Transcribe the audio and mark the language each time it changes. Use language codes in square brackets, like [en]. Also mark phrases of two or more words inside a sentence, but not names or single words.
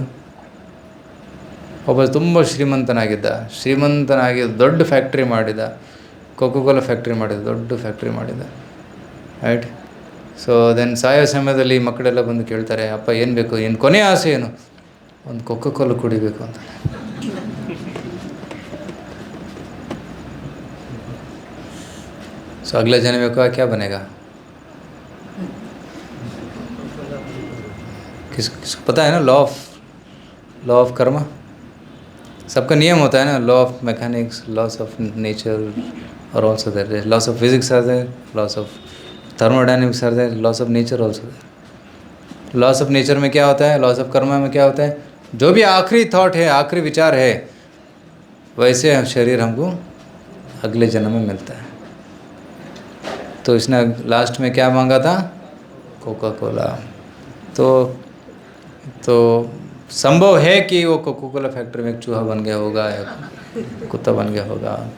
[kn] ಒಬ್ಬ ತುಂಬ ಶ್ರೀಮಂತನಾಗಿ ದೊಡ್ಡ ಫ್ಯಾಕ್ಟ್ರಿ ಮಾಡಿದ, ಕೋಕೋಕೋಲಾ ಫ್ಯಾಕ್ಟ್ರಿ ಮಾಡಿದ, ದೊಡ್ಡ ಫ್ಯಾಕ್ಟ್ರಿ ಮಾಡಿದ, ರೈಟ್. [en] so then [kn] ಸಾಯೋ ಸಮಯದಲ್ಲಿ ಮಕ್ಕಳೆಲ್ಲ ಬಂದು ಕೇಳ್ತಾರೆ, ಅಪ್ಪ ಏನು ಬೇಕು, ಏನು ಕೊನೆಯ ಆಸೆ ಏನು? ಒಂದು ಕೋಕೋಕೋಲಾ ಕುಡಿಬೇಕು ಅಂತ. ಸೊ ಅಗಲೇ ಜನ ಬೇಕು, [hi] क्या बनेगा? किसको पता है ना, [en] law of karma. [hi] सबका नियम होता है ना, [en] law of mechanics, laws of nature, और also there laws of physics are there, laws of thermodynamics are there, laws of nature also there. laws of nature [hi] में क्या होता है, [en] laws of karma [hi] में क्या होता है? जो भी आखिरी थॉट है, आखिरी विचार है, वैसे शरीर हमको अगले जन्म में मिलता है. तो इसने लास्ट में क्या मांगा था? कोका कोला. तो संभव है कि वो कोकोकोला फैक्ट्री में एक चूहा बन गया होगा या कुत्ता बन गया होगा.